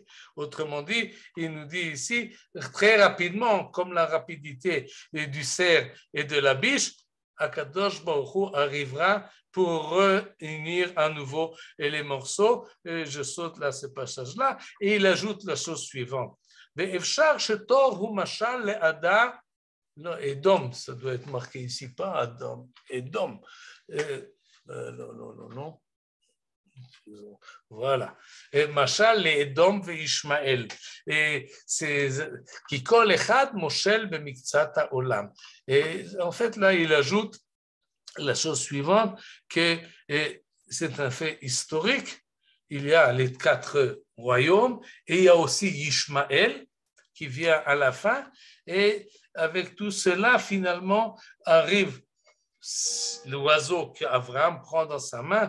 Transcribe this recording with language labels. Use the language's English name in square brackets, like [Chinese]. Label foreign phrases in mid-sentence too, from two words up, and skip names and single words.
[French] Autrement dit, il nous dit ici, très rapidement, comme la rapidité du cerf et de la biche, [Hebrew] הקדוש ברוך הוא [French] arrivera pour réunir à nouveau les morceaux. Et je saute là ce passage-là, et il ajoute la chose suivante. [Hebrew] ואפשר שתור הוא משל לעדה, non, Edom, [French] ça doit être marqué ici, pas Adam, Edom. Non. Voilà. [Hebrew] משל אדום וישמעאל. [French] Et c'est qui [Hebrew] כל אחד מושל במקצת העולם. [French] Et en fait, là, il ajoute la chose suivante, que c'est un fait historique. Il y a les 4 royaumes et il y a aussi Ishmael qui vient à la fin. Et avec tout cela, finalement, arrive l'oiseau qu'Abraham prend dans sa main.